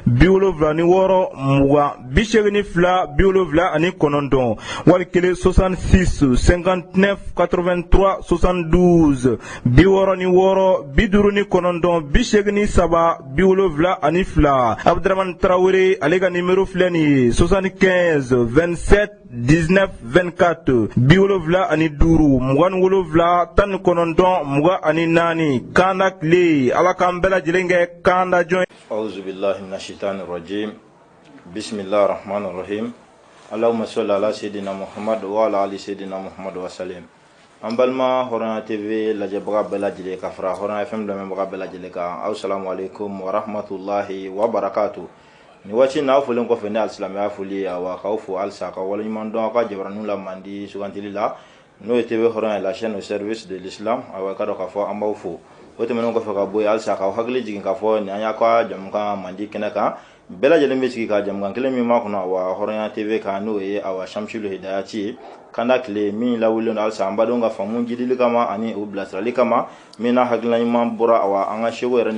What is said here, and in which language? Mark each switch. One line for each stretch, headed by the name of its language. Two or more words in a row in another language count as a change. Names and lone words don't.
Bambara: 76 20 82 79 wali kelen 66 59 83 72 66 59 83 72 Abdramane Traoré ale ka nimero filɛ nin ye 75 27 19 24 75 27 19 Kanda kle ala k'an bɛɛ lajɛlen kɛ kanda jɔn.
Arabic: أعوذ بالله من الشيطان الرجيم. بسم الله الرحمن الرحيم. اللهم صل على سيدنا محمد وعلى آل سيدنا محمد وسلم.
Bambara: An balima Hɔrɔnya TV lajɛbaga bɛɛ lajɛlen ka fara Hɔrɔnya FM lamɛnbaga bɛɛ lajɛlen kan.
Arabic: السلام عليكم ورحمة الله وبركاته.
Bambara: Ni waati n'a fɔlen kɔfɛ ne alisilamɛya foli awa k'aw fo halisa ka waleɲuman dɔn aw ka jabaraniw la mandi sugantili la n'o ye TV Hɔrɔnya la
French: chaîne au service de l'islam
Bambara: awa ka dɔn k'a fɔ an b'aw fo. O tɛmɛnen kɔfɛ ka bɔ yen halisa k'aw hakili jigin k'a fɔ nin an y'a ka jamukan mandi kɛnɛ kan bɛɛ lajɛlen bɛ sigi ka jamukan kelen min ma kɔnɔ awa Hɔrɔnya TV kan n'o ye awa Shamsul Hidayati ye. Kanda kle min lawulen don halisa an badenw ka faamu jidili kama ani o bilasirali kama min na hakilina ɲuman bɔra awa an ka seko yɛrɛ ni